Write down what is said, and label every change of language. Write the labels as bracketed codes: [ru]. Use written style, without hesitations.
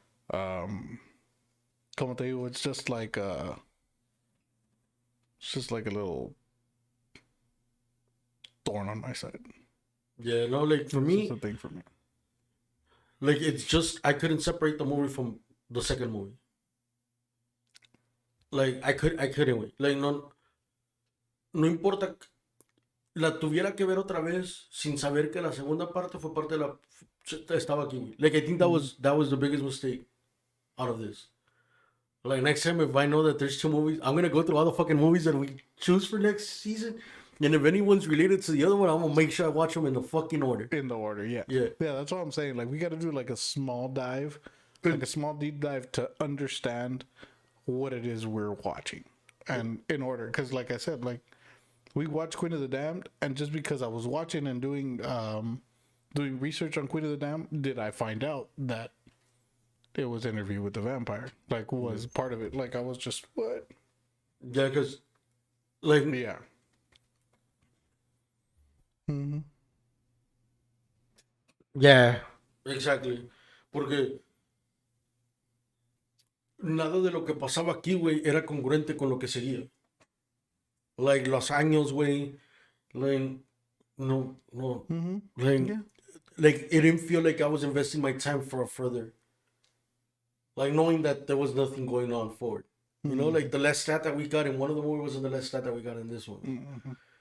[es] Como te digo, [en] it's just like a little thorn on my side. Yeah, no, like for me, It's a thing for me. like it's just I couldn't separate the movie from the second movie. Like I couldn't wait. [es] Like no importa la tuviera que ver otra vez sin saber que la segunda parte fue parte de la estaba aquí, güey. [en] Like I think that was the biggest mistake out of this. Like next time if I know that there's 2 movies, I'm gonna go through all the fucking movies that we choose for next season. And if anyone's related to the other one, I'm gonna make sure I watch them in the fucking order. In the order, yeah. Yeah. Yeah, that's what I'm saying. Like, we got to do like a small dive, like a small deep dive to understand what it is we're watching. And in order, because like I said, like, we watched Queen of the Damned, and just because I was watching and doing research on Queen of the Damned, did I find out that it was Interview with the Vampire? Like, was part of it. Like, I was just, what? Yeah, because, like, Yeah. yeah, exactly. [es] Porque nada de lo que pasaba aquí, güey, era congruente con lo que seguía. [en] Like, [es] los años, güey, [en] like, no, like, like, it didn't feel like I was investing my time for a further. Like, knowing that there was nothing going on forward. You know, like, the Lestat that we got in one of the movies wasn't the Lestat that we got in this one.